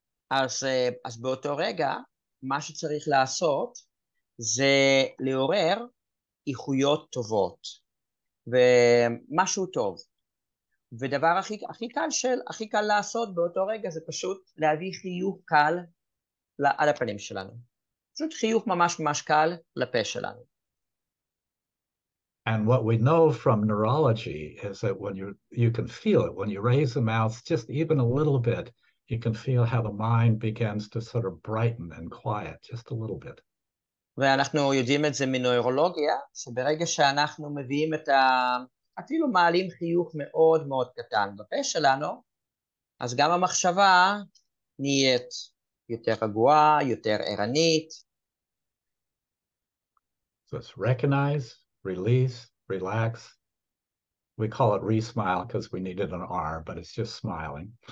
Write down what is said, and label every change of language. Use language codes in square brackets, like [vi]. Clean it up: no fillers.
[he] אז באותו רגע, מה שצריך לעשות זה לעורר איכויות טובות, ומשהו טוב. ודבר הכי קל לעשות באותו רגע זה פשוט להביא חיוך קל על הפנים שלנו. פשוט חיוך ממש ממש קל לפה שלנו. [en] And what we know from neurology is that when you can feel it, when you raise the mouth just even a little bit, you can feel how the mind begins to sort of brighten and quiet just a little bit. [he] ואנחנו יודעים את זה מנוירולוגיה, שברגע שאנחנו מביאים אפילו מעלים חיוך מאוד מאוד קטן בפה שלנו, אז גם המחשבה נהיית יותר רגועה, יותר ערנית. [en] So it's recognize, release, relax. We call it re-smile because we needed an R, but it's just smiling.